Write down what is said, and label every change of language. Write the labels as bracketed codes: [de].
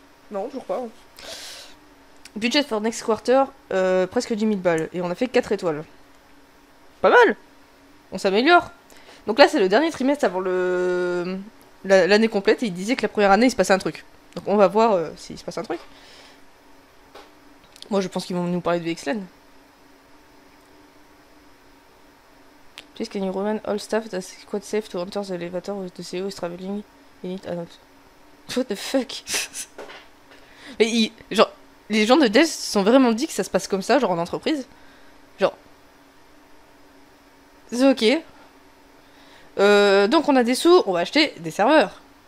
[fr] Non, toujours pas. [en] Budget for next quarter, [fr] presque 10 000 balles. Et on a fait 4 étoiles. Pas mal. On s'améliore. Donc là, c'est le dernier trimestre avant l'année complète. Et il disait que la première année, il se passait un truc. Donc on va voir s'il se passe un truc. Moi, je pense qu'ils vont nous parler de VXLAN. [en] Please can you remind all staff that it's quite safe to enter the elevator with the CEO is traveling in it? What the fuck? [fr] Mais genre, les gens de Dell se sont vraiment dit que ça se passe comme ça, genre en entreprise. Genre, c'est ok. Donc on a des sous, on va acheter des serveurs.